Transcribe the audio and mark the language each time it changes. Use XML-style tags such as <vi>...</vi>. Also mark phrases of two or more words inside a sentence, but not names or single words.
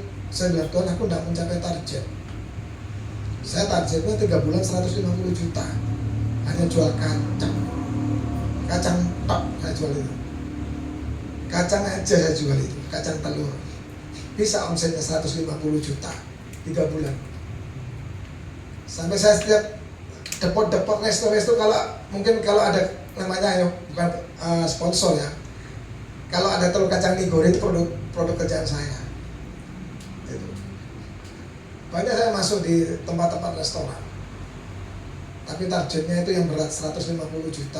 <id>Saya bilang, Tuhan, aku tidak mencapai target. Saya targetnya 3 bulan 150 juta. Hanya jual kacang. Kacang tok saya jual itu. Kacang aja saya jual itu. Kacang telur. Bisa omsetnya 150 juta 3 bulan. Sampai saya setiap depot-depot resto-resto, kalau ada namanya, bukan sponsor ya. Kalau ada telur kacang nigori itu produk kerjaan saya. Itu. Banyak saya masuk di tempat-tempat restoran. Tapi targetnya itu yang berat 150 juta.</id>